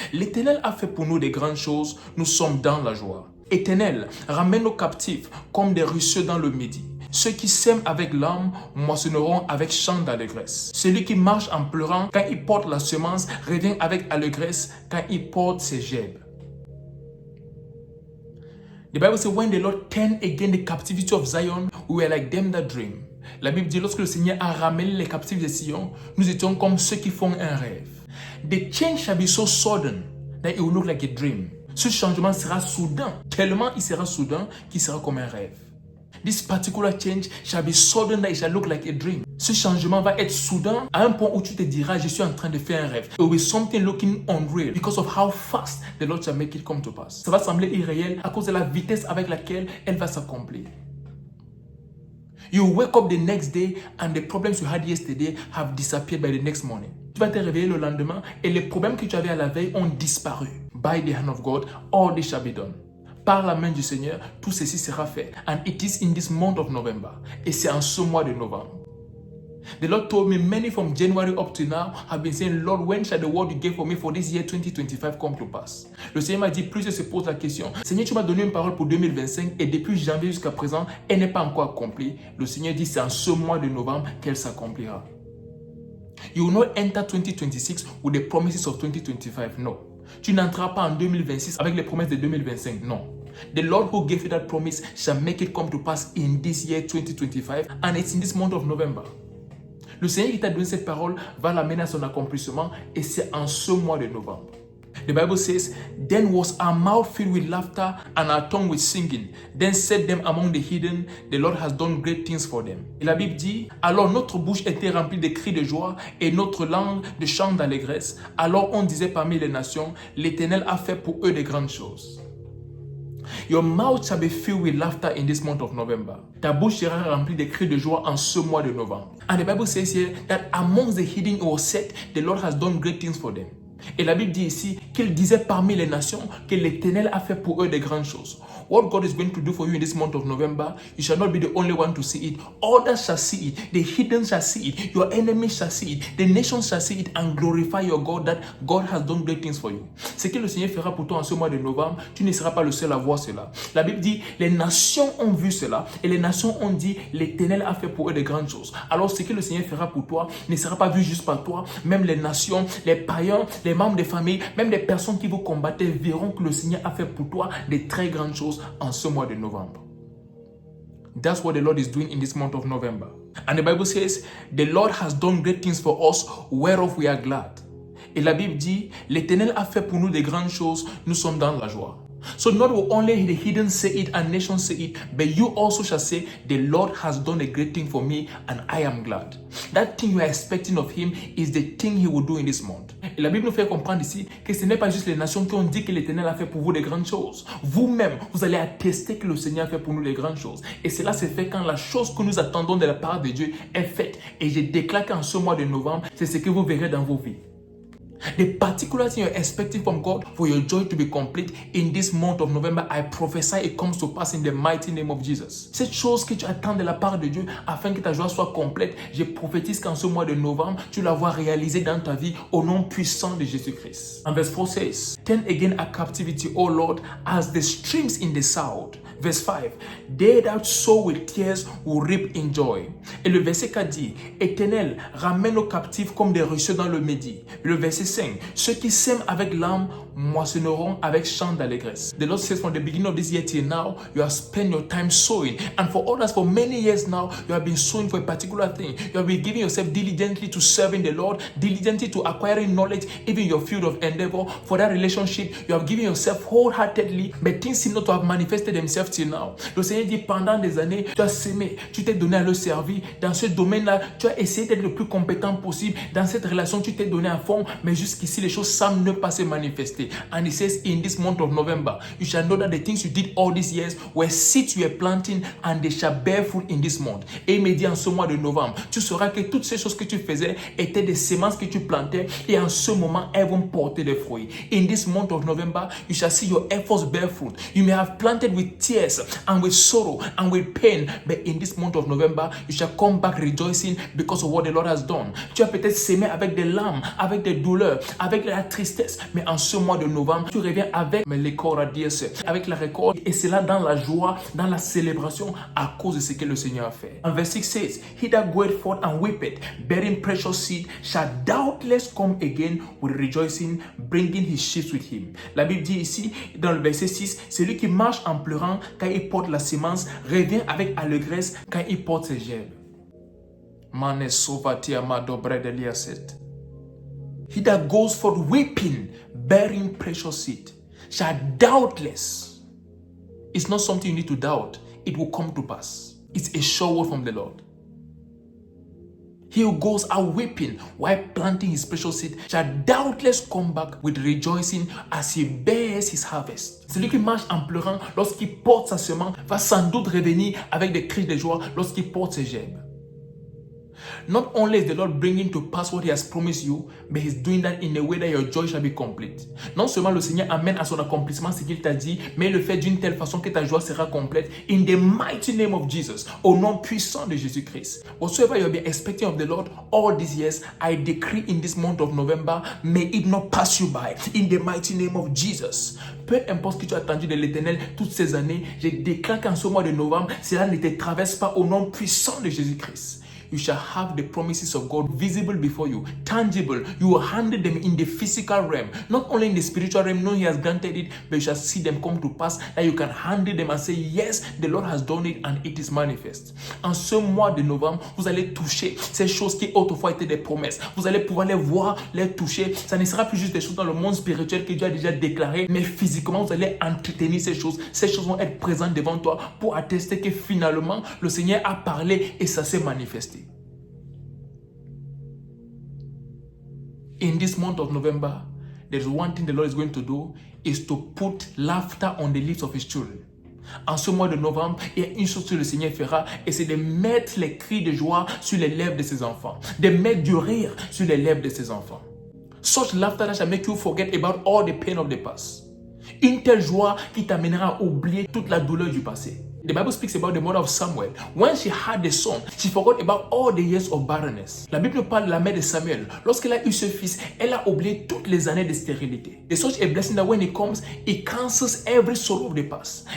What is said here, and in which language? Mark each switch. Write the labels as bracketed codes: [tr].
[fr] L'Éternel a fait pour nous des grandes choses, nous sommes dans la joie. Éternel, ramène nos captifs comme des ruisseaux dans le midi. Ceux qui sèment avec larmes moissonneront avec chant d'allégresse. Celui qui marche en pleurant quand il porte la semence revient avec allégresse quand il porte ses gerbes. [en] The Bible says, when the Lord turned again the captivity of Zion, we were like them that dream. [fr] La Bible dit, lorsque le Seigneur a ramené les captifs de Sion, nous étions comme ceux qui font un rêve. [en] The change shall be so sudden that it will look like a dream. [fr] Ce changement sera soudain, tellement il sera soudain qu'il sera comme un rêve. [en] This particular change shall be sudden that it shall look like a dream. [fr] Ce changement va être soudain à un point où tu te diras, je suis en train de faire un rêve. [en] It will be something looking unreal because of how fast the Lord shall make it come to pass. [fr] Ça va sembler irréel à cause de la vitesse avec laquelle elle va s'accomplir. [en] You wake up the next day and the problems you had yesterday have disappeared by the next morning. [fr] Tu vas te réveiller le lendemain et les problèmes que tu avais à la veille ont disparu. [en] By the hand of God, all this shall be done. [fr] Par la main du Seigneur, tout ceci sera fait. [en] And it is in this month of November. [fr] Et c'est en ce mois de novembre. [en] The Lord told me many from January up to now have been saying, Lord, when shall the word you gave for me for this year 2025 come to pass? [fr] Le Seigneur m'a dit, plusieurs se posent la question. Seigneur, tu m'as donné une parole pour 2025 et depuis janvier jusqu'à présent, elle n'est pas encore accomplie. Le Seigneur dit, c'est en ce mois de novembre qu'elle s'accomplira. [en] You will not enter 2026 with the promises of 2025. No. [fr] Tu n'entreras pas en 2026 avec les promesses de 2025. Non. [en] The Lord who gave you that promise shall make it come to pass in this year 2025 and it's in this month of November. [fr] Le Seigneur qui t'a donné cette parole va l'amener à son accomplissement et c'est en ce mois de novembre. [en] The Bible says, then was our mouth filled with laughter and our tongue with singing. Then said them among the heathen, the Lord has done great things for them. [fr] Et la Bible dit, alors notre bouche était remplie de cris de joie et notre langue de chants d'allégresse. Alors on disait parmi les nations, l'Éternel a fait pour eux de grandes choses. [en] Your mouth shall be filled with laughter in this month of November. [fr] Ta bouche sera remplie de cris de joie en ce mois de novembre. [en] And the Bible says here that amongst the heathen it was said, the Lord has done great things for them. [fr] Et la Bible dit ici qu'il disait parmi les nations que l'Éternel a fait pour eux de grandes choses. [en] What God is going to do for you in this month of November, you shall not be the only one to see it. Others shall see it. The heathen shall see it. Your enemies shall see it. The nations shall see it and glorify your God that God has done great things for you. [fr] Ce que le Seigneur fera pour toi en ce mois de novembre, tu ne seras pas le seul à voir cela. La Bible dit, les nations ont vu cela et les nations ont dit, l'Éternel a fait pour eux de grandes choses. Alors ce que le Seigneur fera pour toi ne sera pas vu juste par toi. Même les nations, les païens, les membres des familles, même les personnes qui vous combattaient verront que le Seigneur a fait pour toi de très grandes choses en ce mois de novembre. [en] That's what the Lord is doing in this month of November. And the Bible says, the Lord has done great things for us, whereof we are glad. [fr] Et la Bible dit, l'Éternel a fait pour nous de grandes choses, nous sommes dans la joie. [en] So not only the heathen say it and nations say it, but you also shall say, the Lord has done a great thing for me and I am glad. That thing you are expecting of him is the thing he will do in this month. [fr] Et la Bible nous fait comprendre ici que ce n'est pas juste les nations qui ont dit que l'Éternel a fait pour vous de grandes choses. Vous-même, vous allez attester que le Seigneur a fait pour nous de grandes choses. Et cela se fait quand la chose que nous attendons de la part de Dieu est faite. Et je déclare qu'en ce mois de novembre, c'est ce que vous verrez dans vos vies. [en] The particular thing you're expecting from God for your joy to be complete in this month of November, I prophesy it comes to pass in the mighty name of Jesus. [fr] Cette chose que tu attends de la part de Dieu afin que ta joie soit complète, je prophétise qu'en ce mois de novembre, tu la vois réalisée dans ta vie au nom puissant de Jésus-Christ. [en] And verse 4 says, turn again our captivity, O Lord, as the streams in the south. Verse 5, they that sow with tears will reap in joy. [fr] Et le verset 4 dit, Éternel, ramène nos captifs comme des ruisseaux dans le Midi. Le verset 5, ceux qui sèment avec larmes moissonneront avec chant d'allégresse. [en] The Lord says from the beginning of this year till now, you have spent your time sowing. And for others, for many years now, you have been sowing for a particular thing. You have been giving yourself diligently to serving the Lord, diligently to acquiring knowledge, even your field of endeavor. For that relationship, you have given yourself wholeheartedly, but things seem not to have manifested themselves till now. [fr] Le Seigneur dit, pendant des années, tu as sémé, tu t'es donné à le servir. Dans ce domaine-là, tu as essayé d'être le plus compétent possible. Dans cette relation, tu t'es donné à fond, mais jusqu'ici, les choses semblent ne pas se manifester. [en] And he says, in this month of November, you shall know that the things you did all these years were seeds you were planting and they shall bear fruit in this month. [fr] Et il me dit en ce mois de novembre, tu sauras que toutes ces choses que tu faisais étaient des semences que tu plantais et en ce moment, elles vont porter des fruits. [en] In this month of November, you shall see your efforts bear fruit. You may have planted with tears and with sorrow and with pain, but in this month of November, you shall come back rejoicing because of what the Lord has done. [fr] Tu as peut-être sémé avec des larmes, avec des douleurs, avec la tristesse, mais en ce mois de novembre, tu reviens avec les corps à dire, avec la récolte, et c'est là dans la joie, dans la célébration, à cause de ce que le Seigneur a fait. [en] En verset 6 says, he that goeth forth and weepeth, bearing precious seed, shall doubtless come again with rejoicing, bringing his sheaves with him. [fr] La Bible dit ici, dans le verset 6, celui qui marche en pleurant quand il porte la semence, revient avec allégresse quand il porte ses gerbes. Mane sovatia madobre deliaset. [en] He that goes forth weeping, bearing precious seed, shall doubtless. It's not something you need to doubt. It will come to pass. It's a sure word from the Lord. He who goes out weeping while planting his precious seed shall doubtless come back with rejoicing as he bears his harvest. [fr] Celui qui marche en pleurant lorsqu'il porte sa semence va sans doute revenir avec des cris de joie lorsqu'il porte ses gerbes. [en] Not only is the Lord bringing to pass what He has promised you, but He's doing that in a way that your joy shall be complete. [fr] Non seulement le Seigneur amène à son accomplissement ce qu'il t'a dit, mais il le fait d'une telle façon que ta joie sera complète. [en] In the mighty name of Jesus, [fr] au nom puissant de Jésus-Christ. [en] Whatsoever you have been expecting of the Lord all these years, I decree in this month of November, may it not pass you by. In the mighty name of Jesus. [fr] Peu importe ce que tu as attendu de l'Éternel toutes ces années, je déclare qu'en ce mois de novembre, cela ne te traverse pas au nom puissant de Jésus-Christ. [en] You shall have the promises of God visible before you, tangible. You will handle them in the physical realm, not only in the spiritual realm. No, He has granted it, but you shall see them come to pass. That you can handle them and say, yes, the Lord has done it and it is manifest. [fr] En ce mois de novembre, vous allez toucher ces choses qui autrefois étaient des promesses. Vous allez pouvoir les voir, les toucher. Ça ne sera plus juste des choses dans le monde spirituel que Dieu a déjà déclaré, mais physiquement, vous allez entretenir ces choses. Ces choses vont être présentes devant toi pour attester que finalement, le Seigneur a parlé et ça s'est manifesté. [en] In this month of November, there's one thing the Lord is going to do, is to put laughter on the lips of His children. [fr] En ce mois de novembre, il y a une chose que le Seigneur fera, et c'est de mettre les cris de joie sur les lèvres de ses enfants, de mettre du rire sur les lèvres de ses enfants. [en] Such laughter that shall make you forget about all the pain of the past. [fr] Une telle joie qui t'amènera à oublier toute la douleur du passé. [en] The Bible speaks about the mother of Samuel. When she had a son, she forgot about all the years of barrenness. [fr] La Bible parle de la mère de Samuel. Lorsqu'elle a eu ce fils, elle a oublié toutes les années de stérilité. [en] There's such a blessing that when it comes, it cancels every sorrow of the past.